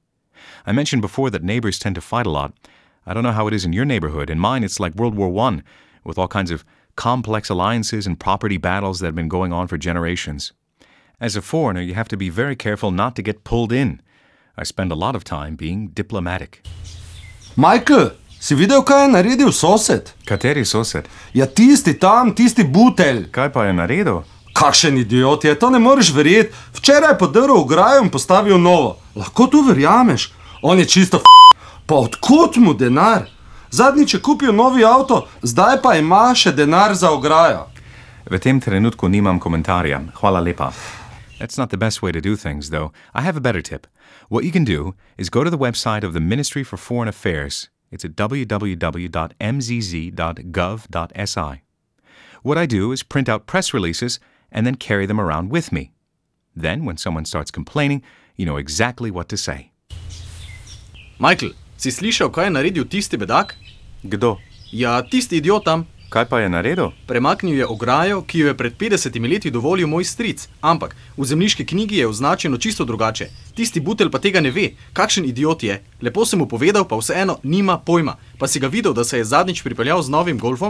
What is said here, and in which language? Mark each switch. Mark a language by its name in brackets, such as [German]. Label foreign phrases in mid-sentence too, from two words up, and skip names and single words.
[English] I mentioned before that neighbors tend to fight a lot. I don't know how it is in your neighborhood. In mine, it's like World War I, with all kinds of complex alliances and property battles that have been going on for generations. As a foreigner, you have to be very careful not to get pulled in. I spend a lot of time being diplomatic. [Slovenian] Michael, si videl, kaj je naredil sosed? Kateri sosed? Ja, tisti tam, tisti butelj. Kaj pa je naredil? Kakšen idiot je, to ne moreš verjeti. Včeraj je podrl ograjo in postavil novo. Lahko to verjameš? On je čisto Pa odkot mu denar? Zadnjič je kupil novi avto, zdaj pa ima še denar za ograjo. V tem trenutku nimam komentarja. Hvala lepa. [English] That's not the best way to do things, though. I have a better tip. What you can do is go to the website of the Ministry for Foreign Affairs. It's at www.mzz.gov.si. What I do is print out press releases and then carry them around with me. Then, when someone starts complaining, you know exactly what to say. [Slovenian] Michael, si slišal, kaj je naredil tisti bedak? Kdo? Ja, tisti idiot tam. Kaj pa je naredil? Premaknil je ograjo, ki jo je pred 50 leti dovolil moj stric. Ampak v zemljiški knjigi je označeno čisto drugače. Tisti butelj pa tega ne ve. Kakšen idiot je. Lepo sem mu povedal, pa vseeno nima pojma. Pa si ga videl, da se je zadnjič pripeljal z novim golfom?